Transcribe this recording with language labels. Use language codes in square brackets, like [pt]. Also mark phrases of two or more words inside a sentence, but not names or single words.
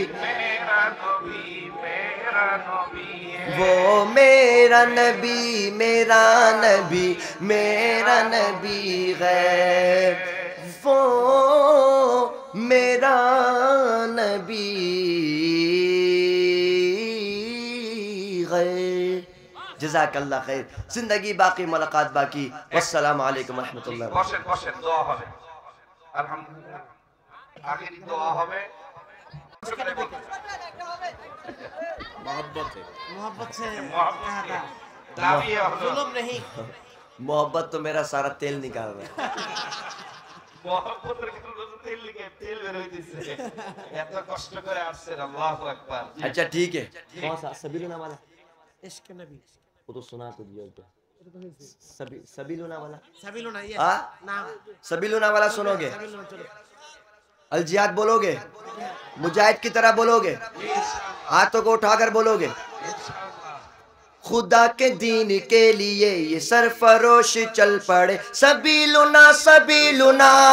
[ur] وہ میرا نبی میرا نبی میرا نبی ہے، وہ میرا نبی ہے۔ [ar] جزاک اللہ خیر، [ur] زندگی باقی ملاقات باقی، [ar] والسلام علیکم ورحمۃ اللہ۔ [bn] বসেন বসেন, দোয়া হবে আলহামদুলিল্লাহ। আখেরি দোয়া হবে। [ur] محبت سے [bn] দাবি হলো [ur] ظلم نہیں. محبت تو میرا سارا تیل نکال رہا ہے۔ [bn] মহব্বতের কারণে তো তেল বের হইতেছে, এত কষ্ট করে আসছেন। [ar] الله أكبر. [ur] اچھا ٹھیک ہے، کون سا سبیلونا والا؟ عشق نبی وہ تو سنا تو دیا کیا، سبیلونا والا؟ سبیلونا یہ ہاں نام سبیلونا والا سنو گے؟ سبیلونا چلو الجہاد بولو گے؟ مجاہد کی طرح بولو گے؟ ہاتھوں کو اٹھا کر بولو گے؟ خدا کے دین کے لیے یہ سرفروش چل پڑے، [ar] سبیلونا سبیلونا